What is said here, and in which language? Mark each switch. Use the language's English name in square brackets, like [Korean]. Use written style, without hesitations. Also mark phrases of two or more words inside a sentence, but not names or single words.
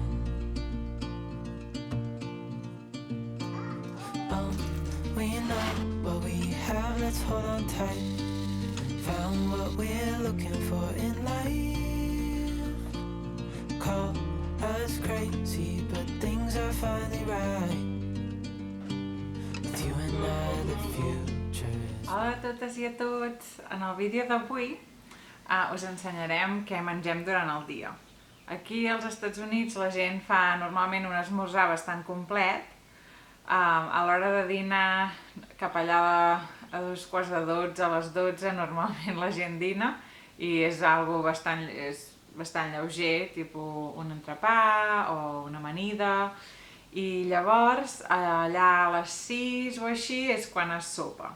[English] We know what we have, let's hold on tight. Found what we're looking for in life. Call us crazy, but things are finally right. With you and I, the future is... [Catalan] Hola a totes i a tots! En el vídeo d'avui us ensenyarem què mengem durant el dia. Aquí als Estats Units la gent fa normalment un esmorzar bastant complet. A l'hora de dinar, cap allà a 11:45, a les 12, normalment la gent dina i és algo bastant lleuger, tipus un entrepà o una amanida, i llavors allà a les 6 o així és quan es sopa.